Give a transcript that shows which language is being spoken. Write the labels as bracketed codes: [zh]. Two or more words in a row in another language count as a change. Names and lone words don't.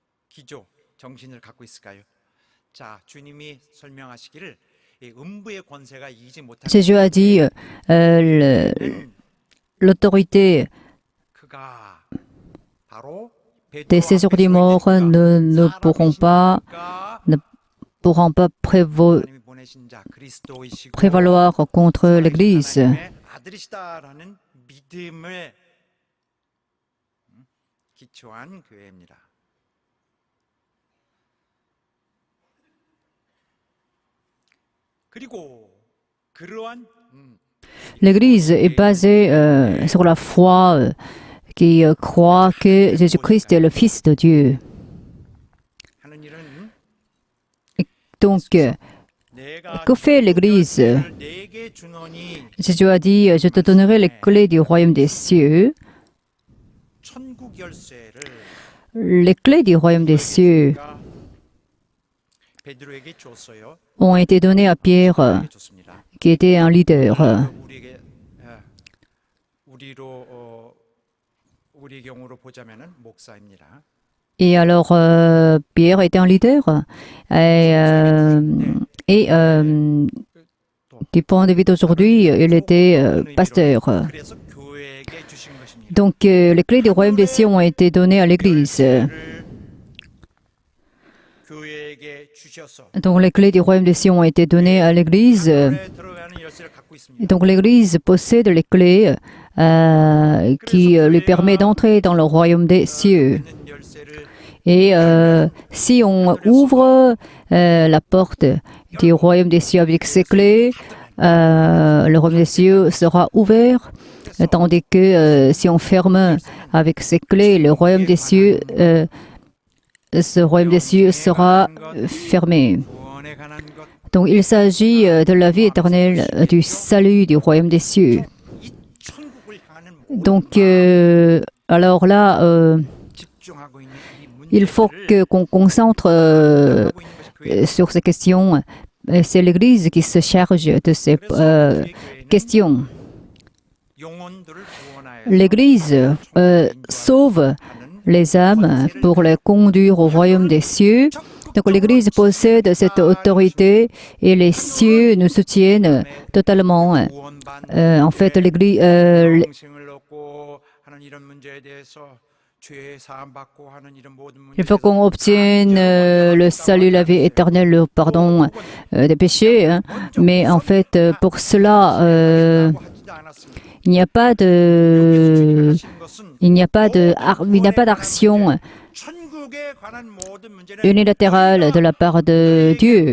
[ko] 기조 정신을 갖고 있을까요? 자, 주님이 설명하시기를 이 음부의 권세가 이기지 못하는 [fr] Jésus a dit, l'autorité [ko] 그가 바로 [fr] des séjours des morts ne pourront pas prévaloir contre l'Église. [ko] 아들이시다라는 믿음에 기초한 교회입니다. 그리고 그러한 [fr] L'Église est basée sur la foi qui croit que Jésus-Christ est le Fils de Dieu. [ko] 하는 일은 [fr] Donc, que fait l'Église? [ko] 내게 주노니 [fr] Jésus a dit, je te donnerai les clés du royaume des cieux. [ko] 천국 열쇠를 [fr] Les clés du royaume des cieux [ko] 베드로에게 줬어요. [fr] ont été données à Pierre, [ko] 줬습니다. [fr] qui était un leader. [ko] 우리에게 우리 경우로 보자면은 목사입니다. [fr] Et alors, Pierre était un leader. Du point de vue d'aujourd'hui, il était pasteur. [ko] 그래서 교회에게 주신 것입니다. [fr] Donc, les clés du royaume des cieux ont été données à l'Église. [ko] 교회에게 주셔서 [fr] Donc, les clés du royaume des cieux ont été données à l'Église. [ko] 들어가는 열쇠를 갖고 있습니다. [fr] Donc, l'Église possède les clés qui lui permettent d'entrer dans le royaume des cieux. [ko] 있는 열쇠를 [fr] Et si on ouvre la porte du royaume des cieux avec ses clés, le royaume des cieux sera ouvert, tandis que si on ferme avec ses clés, le royaume des cieux, ce royaume des cieux sera fermé. [ko] 구원에 관한 것 [fr] Donc il s'agit de la vie éternelle, du salut du royaume des cieux. [ko] 이 천국을 향하는 모든 [fr] Donc alors là, [ko] 집중하고 있는 이 [fr] il faut qu'on concentre [ko] 하고 있는 것이 교회. [fr] sur ces questions. C'est l'Église qui se charge de ces questions. [ko] 영혼들을 구원하여 [fr] L'Église sauve les âmes pour les conduire au royaume des cieux. Donc l'Église possède cette autorité et les cieux nous soutiennent totalement. [ko] 구원받는 [fr] En fait, l'Église, [ko] 영생을 얻고 하는 이런 문제에 대해서 죄 사함 받고 하는 이런 모든 [fr] il faut [ko] 문제에 [fr] qu'on obtienne le salut, la vie éternelle, le pardon des péchés. Hein. Mais en fait, pour cela, il n'y a pas de, il n'y a pas d'action unilatérale de la part de Dieu.